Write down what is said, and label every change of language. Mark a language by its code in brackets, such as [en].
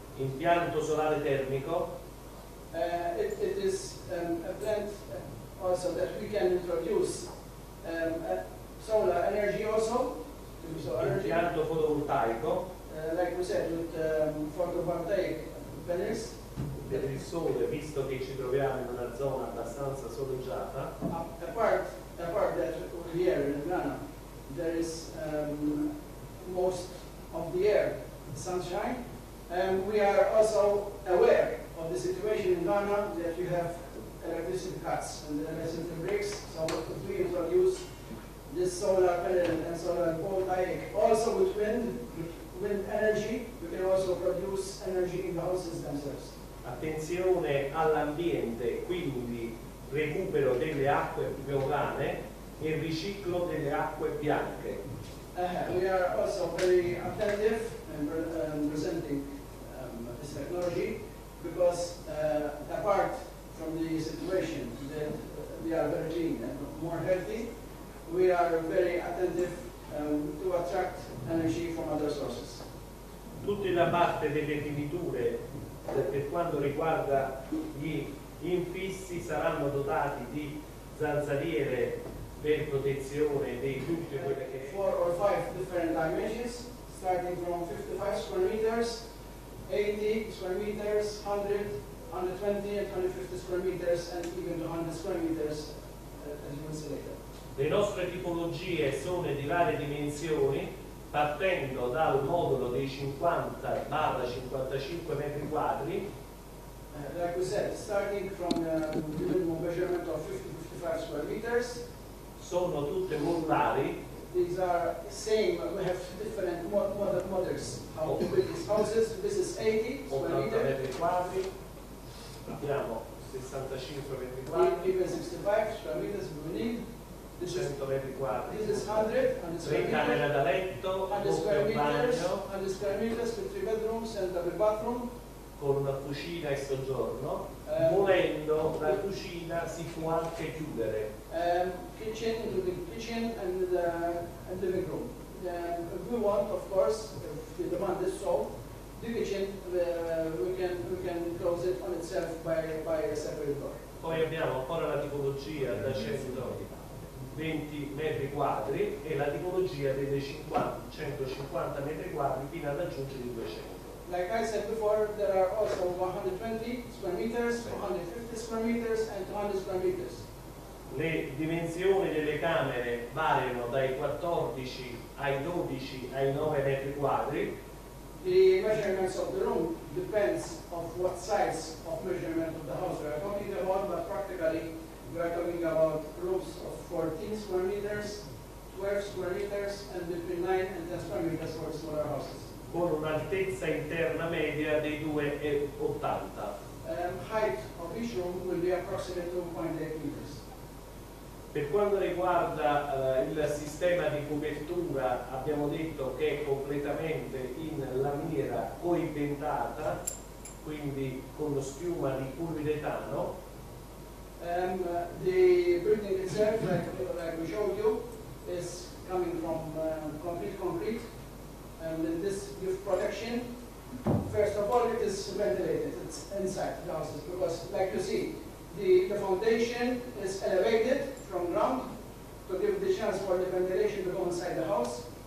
[it] Impianto solare termico. [en] It is a plant also that we can introduce solar energy also. [it] Impianto fotovoltaico. [en] Like we said, with photovoltaic panels. [it] Per il sole, visto che ci troviamo in una zona abbastanza soleggiata. [en] Apart that here in Ghana, there is most of the year sunshine. We are also aware of the situation in Ghana that you have electricity cuts and the electricity breaks. So we introduce this solar panel and solar voltaic. Also with wind energy, we can also produce energy in the houses themselves. [it] Attenzione all'ambiente, quindi recupero delle acque piovane e riciclo delle acque bianche. [en] We are also very attentive in presenting this technology because apart from the situation that we are very clean and more healthy, we are very attentive to attract energy from other sources. [it] Tutti da parte delle finiture per quanto riguarda gli infissi saranno dotati di zanzariere per protezione di tutte quelle che... [en] 4 or 5 different dimensions, starting from 55 square meters, 80 square meters, 100, 120 and 150 square meters, and even 200 square meters, as you will see later. [it] Le nostre tipologie sono di varie dimensioni, partendo dal modulo dei 50-55 metri quadri. [en] Like we said, starting from the minimum measurement of 50-55 square meters. [it] Sono tutte modulari. [en] These are same, we have different models how to build these houses. This is 80 square meters. [it] metri quadri, abbiamo 65 metri quadri, [en] Even 65 square meters we need. This is [it] 100 metri quadri, [en] This is 100 and [it] 3 camere da letto, [en] 100 square [it] doppio [en] meters, [it] bagno, [en] 100 square meters with 3 bedrooms and double bathroom. [it] con una cucina e soggiorno. Volendo la cucina si può anche chiudere. [en] Kitchen, including kitchen and living room. If we want, of course, if the demand is so, the kitchen we can close it on itself by a separate door. [it] Poi abbiamo ancora la tipologia da 120 metri quadri e la tipologia delle 150 metri quadri fino ad raggiungere i 200. [en] Like I said before, there are also 120 square meters, 150 square meters, and 200 square meters. [it] Le dimensioni delle camere variano dai 14 ai 12 ai 9 metri quadri. [en] The measurements of the room depends on what size of measurement of the house we are talking about, but practically we are talking about rooms of 14 square meters, 12 square meters, and between 9 and 10 square meters for smaller houses. [it] Con un'altezza interna media dei 2,80. [en] Height of each room will be approximately 2.8 meters. [it] Per quanto riguarda il sistema di copertura, abbiamo detto che è completamente in lamiera coibentata, quindi con schiuma di poliuretano. [en] The building itself, like we showed you, is coming from concrete, and this gives protection. First of all, it is ventilated. It's inside the houses because, like you see, the foundation is elevated from ground to give the chance for the ventilation to go inside the house.